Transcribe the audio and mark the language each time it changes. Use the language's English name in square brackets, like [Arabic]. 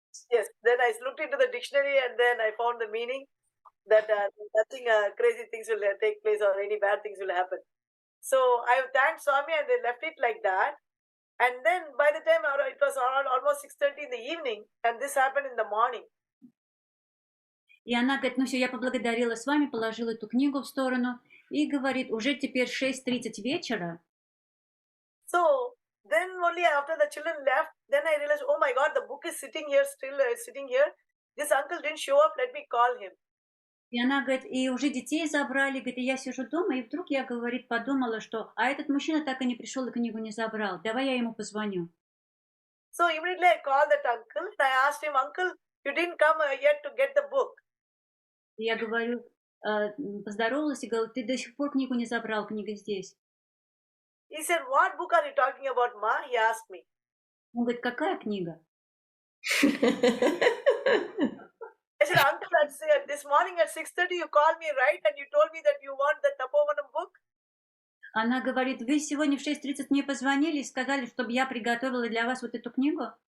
[English] Yes, then I looked into the dictionary and then I found the meaning that nothing crazy things will take place or any bad things will happen. So I thanked Swami and they left it like that. And then by the time it was almost 6:30 in the evening, and this happened in the morning. [Russian] И она говорит, ну все, я поблагодарила с вами, положила эту книгу в сторону и говорит, уже теперь 6:30 вечера. [English] So then only after the children left, then I realized, oh my God, the book is sitting here, still sitting here. This uncle didn't show up, let me call him. [Russian] И она говорит, и уже детей забрали, говорит, и я сижу дома, и вдруг я, говорит, подумала, что, а этот мужчина так и не пришел и книгу не забрал, давай я ему позвоню. [English] So immediately I called that uncle and I asked him, uncle, you didn't come yet to get the book. [Russian] И я говорю, поздоровалась и говорю, ты до сих пор книгу не забрал, книга здесь. [English] He said, what book are you talking about, Ma? He asked me. [Russian] Он говорит, какая книга? [English] I said, uncle, this morning at 6:30 you called me, right? And you told me that you want the Tapovanam book. [Russian] Она говорит, вы сегодня в 6:30 мне позвонили и сказали, чтобы я приготовила для вас вот эту книгу.